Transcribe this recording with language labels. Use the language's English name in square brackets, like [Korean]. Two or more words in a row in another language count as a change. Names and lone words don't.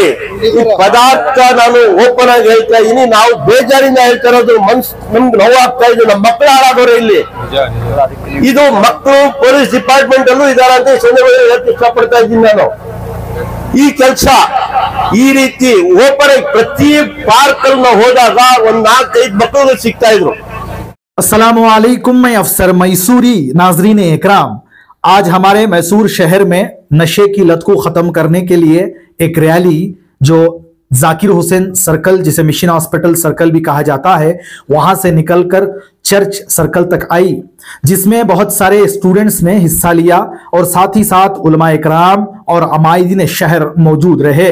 [Kannada] ಈ ಪದಾರ್ಥ ನಾನು ಓಪನ್ ಆಗಿ ಹೇಳ್ತಾ ಇದೀನಿ, ನಾವು ಬೇಜಾರಿಂದ ಹೇಳ್ತಾ ಇರೋದು ನಮ್ಗೆ ನೋವಾಗ್ತಾ ಇದೆ. ನಮ್ಮ ಮಕ್ಕಳು ಹಾಳಾಗೋರು ಇಲ್ಲಿ. ಇದು ಮಕ್ಕಳು [English] police department [Kannada] ಅಲ್ಲೂ ಇದಾರೆ ಅಂತ ಈ ಸಂದರ್ಭದಲ್ಲಿ ಹೇಳಕ್ ಇಷ್ಟಪಡ್ತಾ ಇದ್ದೀನಿ ನಾನು. ಈ ಕೆಲಸ ಈ ರೀತಿ ಓಪನ್ ಆಗಿ ಪ್ರತಿ ಪಾರ್ಕ್ ಅಲ್ಲಿ ನಾವು ಹೋದಾಗ 4-5 ಮಕ್ಕಳು ಸಿಗ್ತಾ ಇದ್ರು. [Hindi] अस्सलामु अलैकुम, मैं अफसर मैसूरी। नाजरीन इकराम, आज हमारे मैसूर शहर में नशे की लत को खत्म करने के लिए एक रैली जो जाकिर हुसैन सर्कल, जिसे मिशन हॉस्पिटल सर्कल भी कहा जाता है, वहां से निकलकर चर्च सर्कल तक आई, जिसमें बहुत सारे स्टूडेंट्स ने हिस्सा लिया और साथ ही साथ उलमा इकराम और अमायदीन शहर मौजूद रहे।